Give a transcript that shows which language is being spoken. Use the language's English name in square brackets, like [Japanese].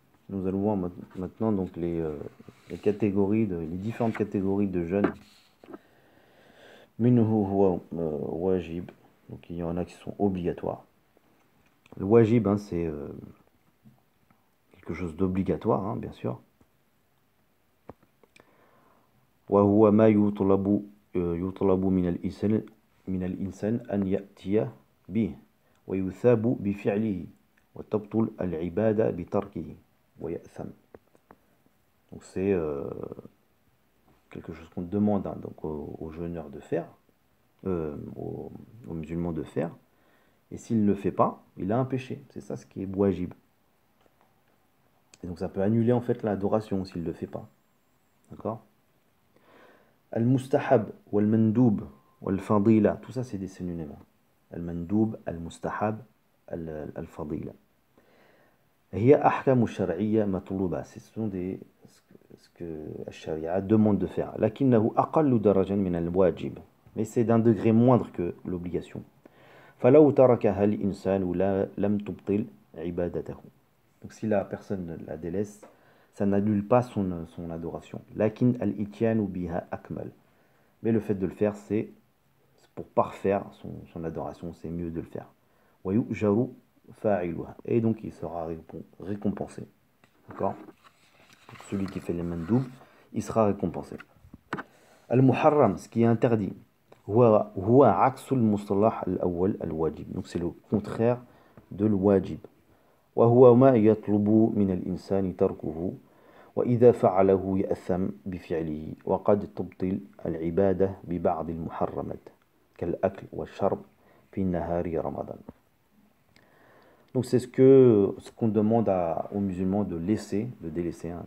[French] Nous allons voir maintenant donc les catégories les différentes catégories de jeûne. [Arabic] منه هو واجب, [French] donc il y en a qui sont obligatoires. Le wajib, hein, c'est quelque chose d'obligatoire, hein, bien sûr. [Arabic] وهو ما يطلب من الإنسان أن يأتي به ويثاب بفعله وتبطل العبادة بتركه ويأثم. [French] Donc c'est quelque chose qu'on demande, hein, donc aux jeûneurs de faire, aux musulmans de faire, et s'il ne le fait pas, il a un péché. C'est ça ce qui est wajib. Et donc ça peut annuler en fait l'adoration s'il ne le fait pas. D'accord? Al-mustahab, wal-mandoub, wal-fadila, tout ça c'est des synonymes. [Arabic] Al-mandoub, al-mustahab, al-fadila. هي أحكام الشرعية مطلوبة. [French] Ce sont ce que la charia demande de faire. [Arabic] لكنه أقل درجة من الواجب. [French] Mais c'est d'un degré moindre que l'obligation. [Arabic] فلو تركها الإنسان لم تبطل عبادته. [French] Donc si la personne la délaisse, ça n'annule pas son adoration. [Arabic] لكن الإتيان بها أكمل. [French] Mais le fait de le faire, c'est pour parfaire son adoration, c'est mieux de le faire. [Arabic] ويؤجر فاعلها. [French] Et donc il sera récompensé. D'accord? Celui qui fait les mandoub, il sera récompensé. Al-muharram, ce qui est interdit. [Arabic] هو عكس المصطلح الأول الواجب. [French] Donc c'est le contraire de الواجب. [Arabic] وهو ما يطلب من الإنسان تركه وإذا فعله يأثم بفعله وقد تبطل العبادة ببعض المحرمات كالأكل والشرب في نهار رمضان. [French] Donc c'est ce qu'on demande aux musulmans de laisser, de délaisser. Hein.